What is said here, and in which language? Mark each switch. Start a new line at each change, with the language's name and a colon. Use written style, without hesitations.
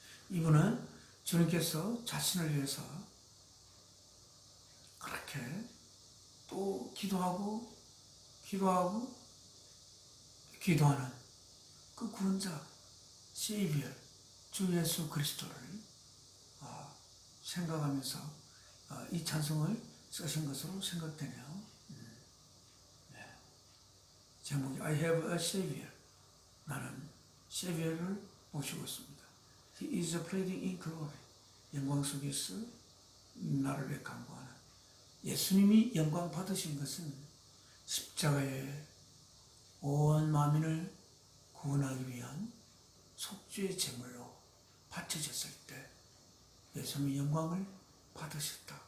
Korean: 이분은 주님께서 자신을 위해서 그렇게 또 기도하고 기도하는 그 구원자 세이비어 주 예수 그리스도를 생각하면서 이 찬송을 쓰신 것으로 생각되네요. 네.
English: 제목이 I have a Savior.
Korean: 나는 Savior를 모시고 있습니다.
English: He is pleading in glory.
Korean: 영광 속에서 나를 위해 간구하는. 예수님이 영광 받으신 것은 십자가에 온 만민을 구원하기 위한 속죄의 제물로 바쳐졌을 때 예수님이 영광을 받으셨다.